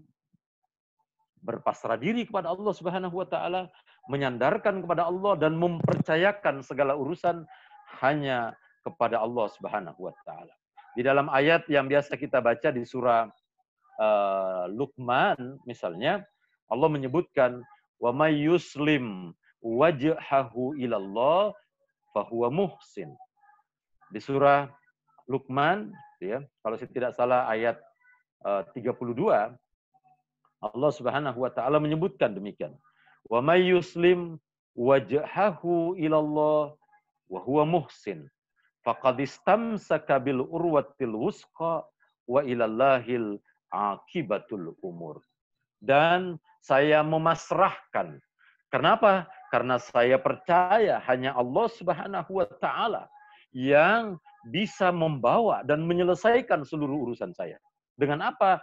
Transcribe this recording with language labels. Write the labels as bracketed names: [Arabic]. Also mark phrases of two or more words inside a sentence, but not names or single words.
[Indonesian] Berpasrah diri kepada Allah [Arabic] سبحانه وتعالى, [Indonesian] menyandarkan kepada Allah dan mempercayakan segala urusan hanya kepada Allah [Arabic] سبحانه وتعالى. [Indonesian] Di dalam ayat yang biasa kita baca di surah Luqman misalnya, Allah menyebutkan [Arabic] ومن يسلم وجهه إلى الله فهو محسن. [Indonesian] Di surah Luqman, ya, kalau saya tidak salah ayat 32, Allah [Arabic] سبحانه وتعالى [Indonesian] menyebutkan demikian. [Arabic] ومن يسلم وجهه إلى الله وهو محسن فقد استمسك بالعروة الوثقى وإلى الله عاقبة الأمور. [Indonesian] Dan saya memasrahkan. Kenapa? Karena saya percaya hanya Allah [Arabic] سبحانه وتعالى [Indonesian] yang bisa membawa dan menyelesaikan seluruh urusan saya. Dengan apa?